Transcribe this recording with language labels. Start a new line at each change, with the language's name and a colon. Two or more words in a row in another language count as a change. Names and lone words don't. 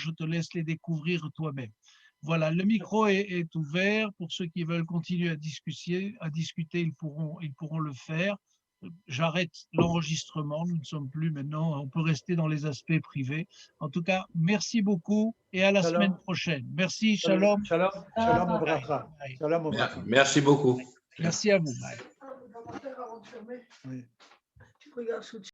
French: Je te laisse les découvrir toi-même. Voilà, le micro est ouvert. Pour ceux qui veulent continuer à discuter, ils pourront le faire. J'arrête l'enregistrement. Nous ne sommes plus maintenant. On peut rester dans les aspects privés. En tout cas, merci beaucoup et à la semaine prochaine. Merci, shalom.
Hebrew: שלום, שלום וברכה. שלום וברכה.
French: Merci beaucoup. Merci à vous. Bye. Oui.